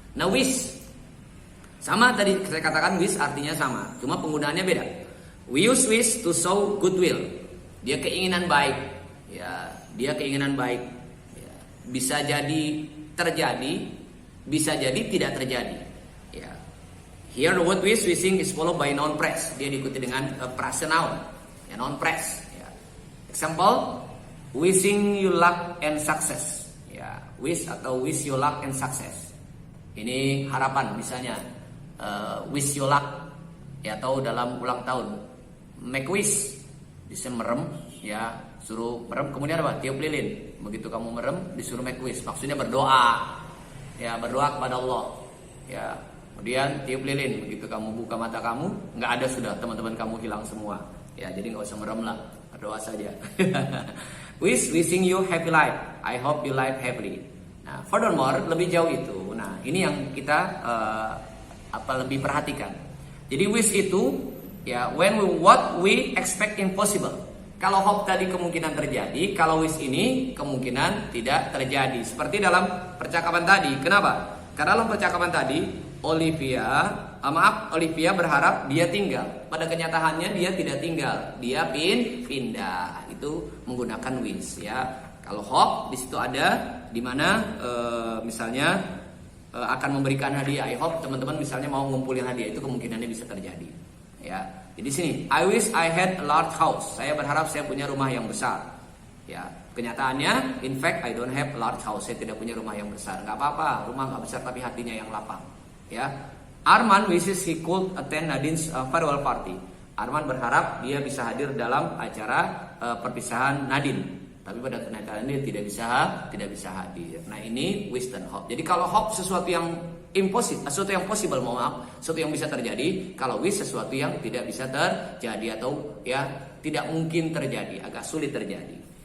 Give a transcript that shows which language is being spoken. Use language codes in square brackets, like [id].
[id] Nah, wish sama tadi saya katakan, wish artinya sama, cuma penggunaannya beda. [en] We use wish to show goodwill. [id] Dia keinginan baik. Ya, dia keinginan baik. Ya, bisa jadi terjadi, bisa jadi tidak terjadi. Ya. [en] Here the word wish, wishing is followed by noun phrase. [id] Dia diikuti dengan frase noun. [en] Ya, noun phrase. Ya. Example, wishing you luck and success. Ya, wish atau wish you luck and success. [id] Ini harapan misalnya. [en] Wish you luck [id] ya, atau dalam ulang tahun [en] make wish, [id] bisa merem ya, suruh merem, kemudian tiup lilin. Begitu kamu merem disuruh make wish, maksudnya berdoa ya, berdoa kepada Allah ya, kemudian tiup lilin. Begitu kamu buka mata kamu, nggak ada sudah teman-teman kamu hilang semua ya, jadi nggak usah merem lah, berdoa saja. [en] Wishing you happy life, I hope you live happily. [id] Nah, [en] furthermore, [id] lebih jauh itu, nah ini yang kita lebih perhatikan. [en] Jadi wish itu ya what we expect impossible. [id] Kalau hope tadi kemungkinan terjadi, kalau wish ini kemungkinan tidak terjadi. Seperti dalam percakapan tadi. Kenapa? Karena dalam percakapan tadi Olivia berharap dia tinggal. Pada kenyataannya dia tidak tinggal, dia pindah. Itu menggunakan wish ya. Kalau hope di situ ada di mana misalnya akan memberikan hadiah. [en] I hope [id] teman-teman misalnya mau ngumpulin hadiah, itu kemungkinannya bisa terjadi. Ya, jadi sini [en] I wish I had a large house. [id] Saya berharap saya punya rumah yang besar. Ya, kenyataannya, [en] in fact I don't have a large house. [id] Saya tidak punya rumah yang besar. Gak apa-apa, rumah gak besar tapi hatinya yang lapang. [en] Ya, Arman wishes he could attend Nadine's farewell party. [id] Arman berharap dia bisa hadir dalam acara perpisahan Nadine. Tapi pada kenyataannya dia tidak bisa hadir. Nah, ini wish dan hope. Jadi kalau hope sesuatu yang impossible, sesuatu yang possible, mohon maaf, sesuatu yang bisa terjadi. Kalau with sesuatu yang tidak bisa terjadi atau ya tidak mungkin terjadi, agak sulit terjadi.